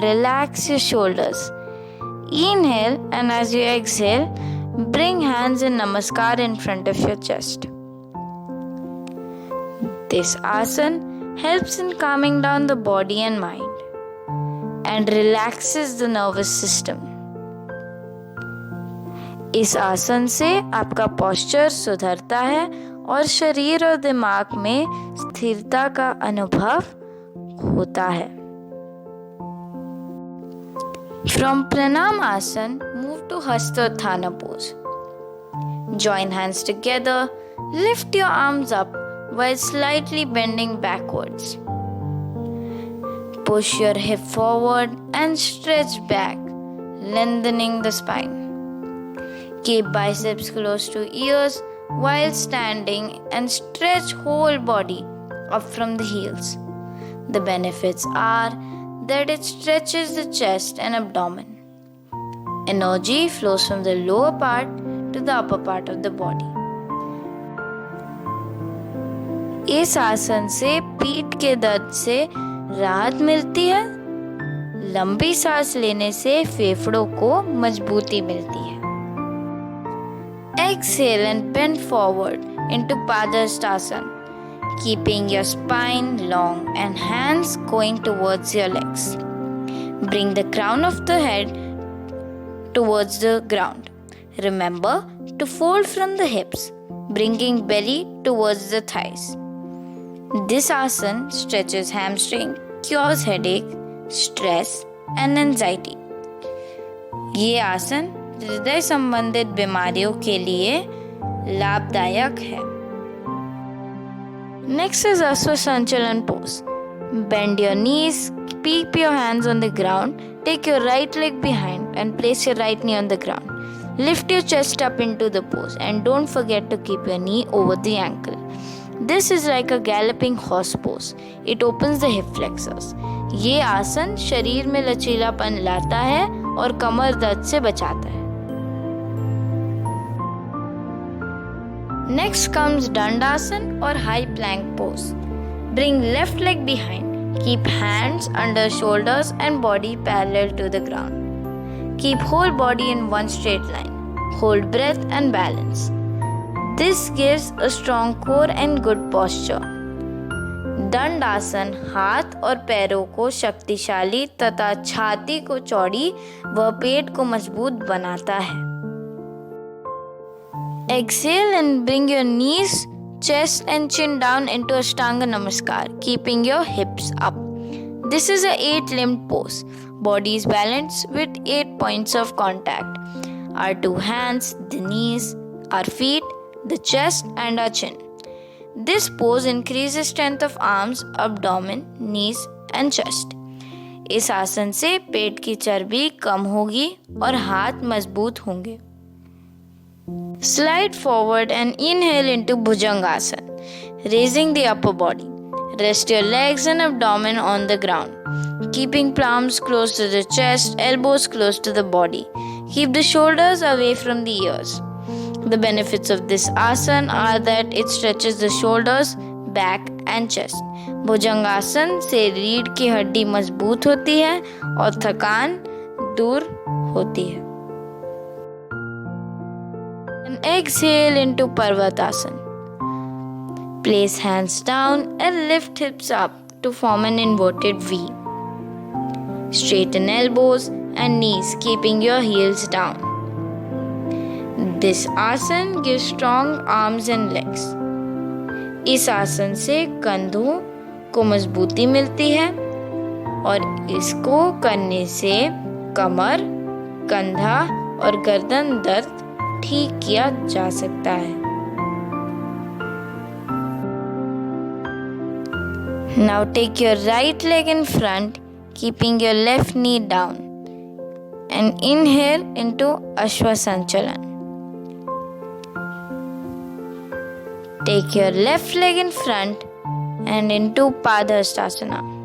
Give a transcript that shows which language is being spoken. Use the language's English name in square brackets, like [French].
[English] Relax your shoulders. Inhale, and as you exhale, bring hands in Namaskar in front of your chest. This asana helps in calming down the body and mind and relaxes the nervous system. [Hindi] इस आसन से आपका posture सुधरता है और शरीर और दिमाग में स्थिरता का अनुभव होता है. [English] From Pranam Asana, move to Hastotthana pose. Join hands together, lift your arms up while slightly bending backwards. Push your hip forward and stretch back, lengthening the spine. Keep biceps close to ears while standing and stretch whole body up from the heels. The benefits are that it stretches the chest and abdomen. Energy flows from the lower part to the upper part of the body. [Hindi] इस आसन से पीठ के दर्द से राहत मिलती है. लंबी सांस लेने से फेफड़ों को मजबूती मिलती है. [English] Exhale and bend forward into Padhastasana, keeping your spine long and hands going towards your legs. Bring the crown of the head towards the ground. Remember to fold from the hips, bringing belly towards the thighs. This asana stretches hamstring, cures headache, stress and anxiety. [Hindi] ये आसन हृदय संबंधित बीमारियों के लिए लाभदायक है. [English] Next is Aswasanchalan pose. Bend your knees, keep your hands on the ground, take your right leg behind and place your right knee on the ground. Lift your chest up into the pose and don't forget to keep your knee over the ankle. This is like a galloping horse pose. It opens the hip flexors. [Hindi] ये आसन शरीर में लचीलापन लाता है और कमर दर्द से बचाता है. [English] Next comes Dandasana or high plank pose. Bring left leg behind. Keep hands under shoulders and body parallel to the ground. Keep whole body in one straight line. Hold breath and balance. This gives a strong core and good posture. [Hindi] दंडासन हाथ और पैरों को शक्तिशाली तथा छाती को चौड़ी व पेट को मजबूत बनाता है. [English] Exhale and bring your knees, chest and chin down into Ashtanga Namaskar, keeping your hips up. This is a 8-limbed pose. Body is balanced with 8 points of contact. Our 2 hands, the knees, our feet, the chest and our chin. This pose increases strength of arms, abdomen, knees and chest. [Hindi] इस आसन से पेट की चर्बी कम होगी और हाथ मजबूत होंगे। [English] Slide forward and inhale into Bhujangasana, raising the upper body. Rest your legs and abdomen on the ground, keeping palms close to the chest, elbows close to the body. Keep the shoulders away from the ears. The benefits of this asana are that it stretches the shoulders, back and chest. [Hindi] भुजंगासन से रीढ़ की हड्डी मजबूत होती है और थकान दूर होती है। [English] And exhale into Parvatasana. Place hands down and lift hips up to form an inverted V. Straighten elbows and knees, keeping your heels down. This asana gives strong arms and legs. [Hindi] इस आसन से कंधों को मजबूती मिलती है और इसको करने से कमर, कंधा और गर्दन दर्द ठीक किया जा सकता है। [English] Now take your right leg in front, keeping your left knee down, and inhale into Ashwasanchalan. Take your left leg in front and into Padhastasana.